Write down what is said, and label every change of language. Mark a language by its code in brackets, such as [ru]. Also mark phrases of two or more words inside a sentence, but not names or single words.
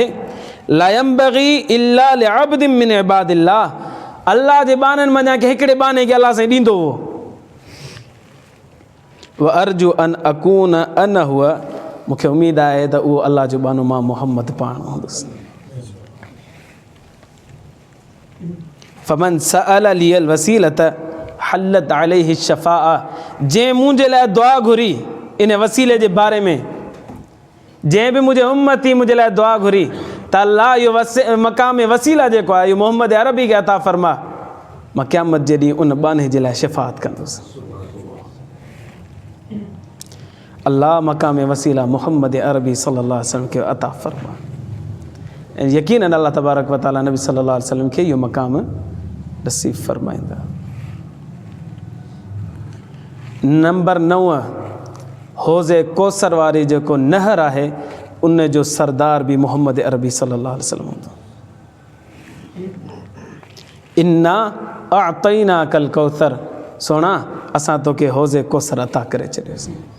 [ar] لا ينبغي إلا لعبد من عباد الله, [sd] अल्लाह जे बाननि मञा के हिकिड़े बाने खे अल्लाह साईं ॾींदो हो। [ar] وأرجو أن أكون أنا هو, [sd] मूंखे उमेदु आहे त उहो अल्लाह जो बानो मां मुहम्मद पाण हूंदुसि। [ar] فمن سأل لي الوسيلة حلت عليه الشفاعة, [sd] जंहिं मुंहिंजे लाइ दुआ घुरी इन वसीले जे बारे में, जंहिं बि मुंहिंजे उम्मती मुंहिंजे लाइ दुआ घुरी त अल्लाह इहो मक़ाम वसीला जेको आहे इहो मोहम्मद अरबी खे अता फ़रमा, मां क़यामत जे ॾींहुं उन बाने जे लाइ शफ़ाअत कंदुसि। अल्लाह मक़ाम वसीला मोहम्मद अरबी [ar] صلى الله عليه وسلم [sd] खे अता फ़रमा। ऐं यकीनन [ar] الله تبارك وتعالى [sd] नबी [ar] صلى الله عليه وسلم [sd] खे इहो मक़ाम नसीब फ़रमाईंदा। नंबर 9, हौज़े कौसर वारी जेको नहर आहे उन जो सरदार बि मोहम्मद अरबी [ar] صلى الله عليه وسلم [sd] हूंदो। [ar] إنا أعطيناك الكوثر, [sd] सोना असां तोखे हौज़े कौसर अता करे छॾियोसीं।